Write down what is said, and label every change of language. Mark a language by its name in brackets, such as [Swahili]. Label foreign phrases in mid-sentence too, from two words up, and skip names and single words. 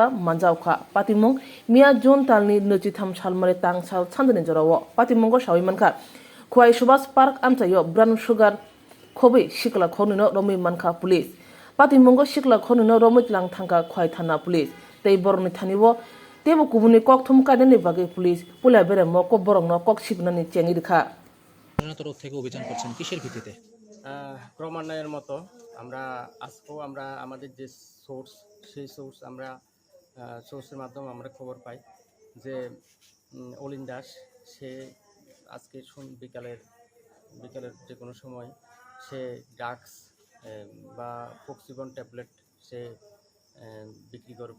[Bodo] मानजावखा पातिमंग मिया जुन तालनि 23 सालमारे तांसाल सान्दनि जराव पातिमंग साविमानखा खुवाई सुभाष पार्क आमचायो [English] brown sugar [Bodo] खबै सिकला खनिनो रमै मानखा पुलिस पातिमंग सिकला खनिनो रमै लां थांखा खुवाई थाना पुलिस तै बरनि थानिबो तेबो गुबुननि कक थुमकानि बागै पुलिस पुलिया बेरे मक बरंनो कक सिगनानि चेंगि दिखा [Bangla] তরফ থেকে অভিযান করছেন কিসের ভিত্তিতে? ক্রমান্বয়ের মতো আমরা আজকেও আমরা আমাদের যে সোর্স সেই সোর্স আমরা সোর্সের মাধ্যমে আমরা খবর পাই যে অলিন দাস সে আজকে বিকালের যে কোনো সময় সে ড্রাগস বা ফক্সিবন ট্যাবলেট সে বিক্রি করবে।